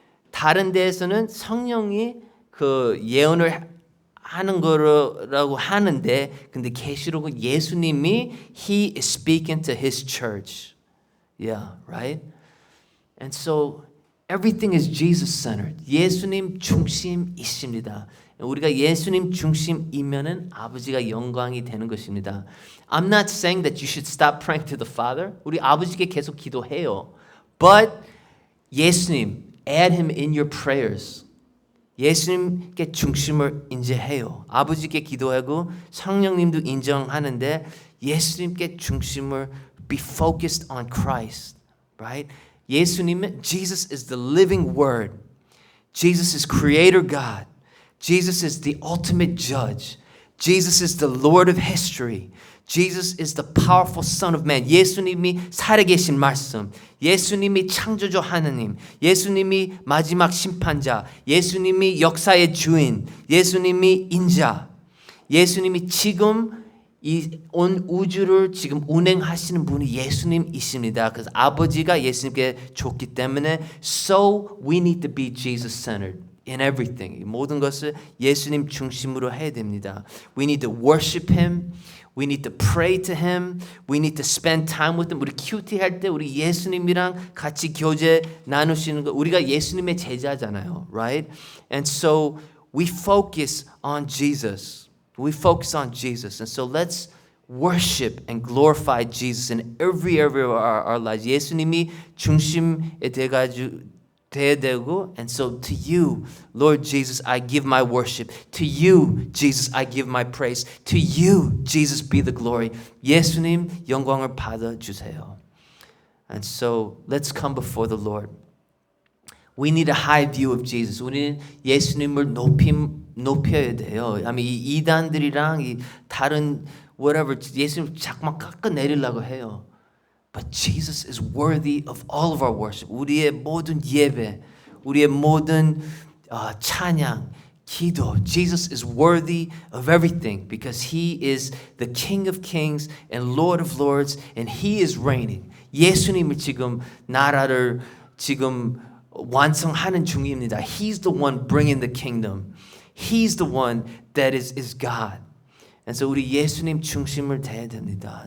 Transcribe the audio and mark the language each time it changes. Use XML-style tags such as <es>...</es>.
<ko>다른 데에서는 성령이 그 예언을 하는 거라고 하는데 근데 계시록은 예수님이</ko> <en>He is speaking to His church. Yeah, right? And so everything is Jesus-centered.</en> <ko>예수님 중심이십니다. 우리가 예수님 중심이면은 아버지가 영광이 되는 것입니다.</ko> <en>I'm not saying that you should stop praying to the Father.</en> <ko>우리 아버지께 계속 기도해요.</ko> <en>But 예수님, add Him in your prayers.</en> <ko>예수님께 중심을 인정해요. 아버지께 기도하고 성령님도 인정하는데 예수님께 중심을</ko> <en>be focused on Christ, right? 예수님은 Jesus is the living word. Jesus is creator God. Jesus is the ultimate judge. Jesus is the Lord of history. Jesus is the powerful Son of Man.</en> <ko>예수님이 살아계신 말씀. 예수님이 창조주 하나님. 예수님이 마지막 심판자. 예수님이 역사의 주인. 예수님이 인자. 예수님이 지금 이 온 우주를 지금 운행하시는 분이 예수님이십니다. 그래서 아버지가 예수님께 줬기 때문에</ko> <en>so we need to be Jesus-centered. In everything.</en> <ko>모든 것을 예수님 중심으로 해야 됩니다.</ko> <en>We need to worship Him. We need to pray to Him. We need to spend time with Him.</en> <ko>우리 큐티 할 때 우리 예수님이랑 같이 교제 나누시는 거. 우리가 예수님의 제자잖아요.</ko> <en>Right? And so we focus on Jesus. We focus on Jesus. And so let's worship and glorify Jesus in every area of our lives.</en> <ko>예수님이 중심에 돼가지고 돼야 되고,</ko> <en>and so to you, Lord Jesus, I give my worship. To you, Jesus, I give my praise. To you, Jesus, be the glory.</en> <ko>예수님 영광을 받아 주세요.</ko> <en>And so let's come before the Lord. We need a high view of Jesus.</en> <ko>우리는 예수님을 높여야 돼요. 아니 이 이단들이랑 이 다른 whatever 예수님 자꾸만 깎아내리려고 해요.</ko> <en>But Jesus is worthy of all of our worship.</en> <ko>우리의 모든 예배, 우리의 모든 찬양, 기도.</ko> <en>Jesus is worthy of everything because He is the King of Kings and Lord of Lords and He is reigning.</en> <ko>예수님이 지금 나라를 지금 완성하는 중입니다.</ko> <en>He's the one bringing the kingdom. He's the one that is God.</en> <ko>And so 우리 예수님 중심을 대해야 됩니다.</ko>